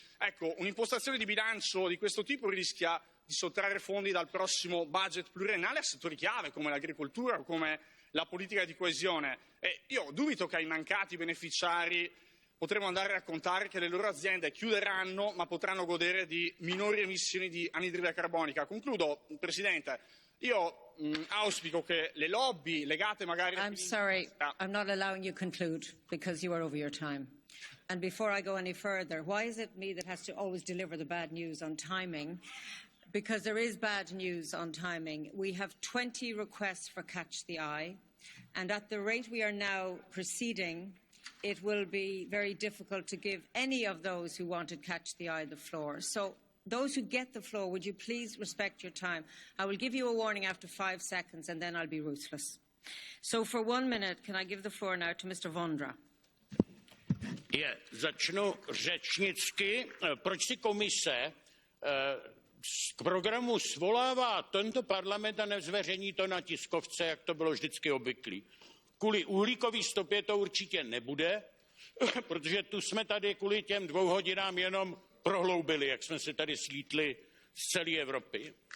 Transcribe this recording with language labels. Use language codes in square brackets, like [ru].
[it] Ecco, un'impostazione di bilancio di questo tipo rischia di sottrarre fondi dal prossimo budget pluriennale a settori chiave come l'agricoltura o come la politica di coesione. E io dubito che ai mancati beneficiari potremo andare a raccontare che le loro aziende chiuderanno ma potranno godere di minori emissioni di anidride carbonica. Concludo, Presidente. Io auspico che le lobby legate magari... [en] I'm sorry, I'm not allowing you to conclude because you are over your time. And before I go any further, why is it me that has to always deliver the bad news on timing? Because there is bad news on timing. We have 20 requests for Catch the Eye, and at the rate we are now proceeding, it will be very difficult to give any of those who wanted Catch the Eye the floor. So those who get the floor, would you please respect your time? I will give you a warning after 5 seconds and then I'll be ruthless. So for 1 minute, can I give the floor now to Mr. Vondra? [cs] Začnu řečnicky. Proč si komise k programu svolává tento parlament a nezveřejní to na tiskovce, jak to bylo vždycky obvyklé? Kvůli uhlíkové stopě to určitě nebude, protože tu jsme tady kvůli těm 2 hodinám jenom prohloubili, jak jsme se tady slítli z celé Evropy.